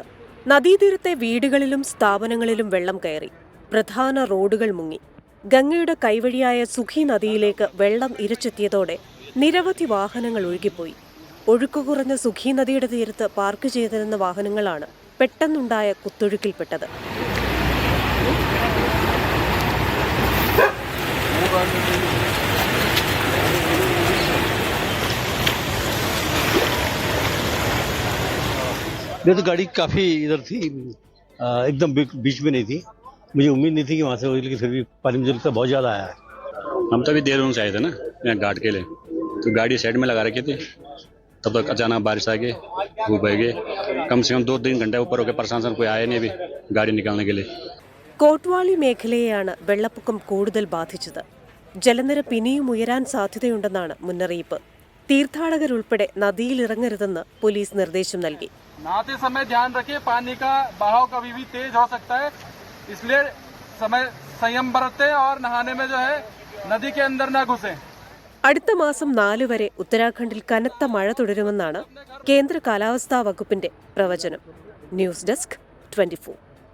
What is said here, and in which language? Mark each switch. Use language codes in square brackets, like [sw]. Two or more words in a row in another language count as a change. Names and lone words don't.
[ml] നദീതീരത്തെ വീടുകളിലും സ്ഥാപനങ്ങളിലും വെള്ളം കയറി. പ്രധാന റോഡുകൾ മുങ്ങി. ഗംഗയുടെ കൈവഴിയായ സുഖി നദിയിലേക്ക് വെള്ളം ഇരച്ചെത്തിയതോടെ നിരവധി വാഹനങ്ങൾ ഒഴുകിപ്പോയി. ഒഴുക്കു കുറഞ്ഞ സുഖി നദിയുടെ തീരത്ത് പാർക്ക് ചെയ്തിരുന്ന വാഹനങ്ങളാണ് പെട്ടെന്നുണ്ടായ കുത്തൊഴുക്കിൽപ്പെട്ടത്. [hi] ये तो गाड़ी काफ़ी इधर थी, एकदम बीच में नहीं थी. मुझे उम्मीद नहीं थी कि वहाँ से होगी, लेकिन फिर भी पानी मुझे लगता है बहुत ज़्यादा आया है. हम तो अभी देहरादून से आए थे ना यहाँ घाट के लिए, तो गाड़ी साइड में लगा रखी थी. तब तक अचानक बारिश आ गई, धूप आ गई. कम से कम 2-3 घंटे ऊपर होकर प्रशासन कोई आया नहीं अभी गाड़ी निकालने के लिए. [ml] കോട്ട്വാളി മേഖലയെയാണ് വെള്ളപ്പൊക്കം കൂടുതൽ ബാധിച്ചത്. ജലനിരപ്പ് ഇനിയും ഉയരാൻ സാധ്യതയുണ്ടെന്നാണ് മുന്നറിയിപ്പ്. തീർത്ഥാടകരുൾപ്പെടെ നദിയിലിറങ്ങരുതെന്ന് പോലീസ് നിർദ്ദേശം നൽകി. [hi] नहाते समय ध्यान रखिए, पानी का बहाव कभी भी तेज हो सकता है, इसलिए समय संयम बरतें और नहाने में जो है नदी के अंदर न घुसें. [ml] അടുത്ത മാസം 4 വരെ ഉത്തരാഖണ്ഡിൽ കനത്ത മഴ തുടരുമെന്നാണ് കേന്ദ്ര കാലാവസ്ഥാ വകുപ്പിന്റെ പ്രവചനം. ന്യൂസ് ഡെസ്ക് 24.